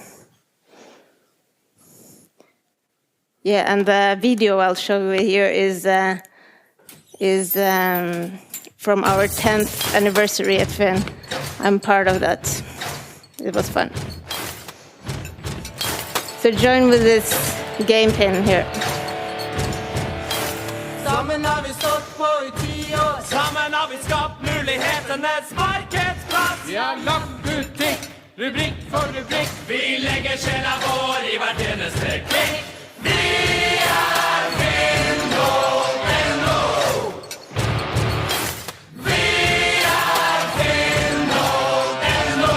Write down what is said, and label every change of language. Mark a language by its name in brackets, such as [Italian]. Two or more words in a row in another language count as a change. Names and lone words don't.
[English] Yeah, and the video I'll show you here is from our 10th anniversary at Finn. I'm part of that. It was fun. So join with this game pin here. [Norwegian] Sammen har vi stått på i 10 år. Sammen har vi skapt mulighetenes markedsplass. Vi har lagt butikk, rubrik for rubrik. Vi legger sjela vår i hvert eneste klikk. Vi er Finn.no. Vi er Finn.no.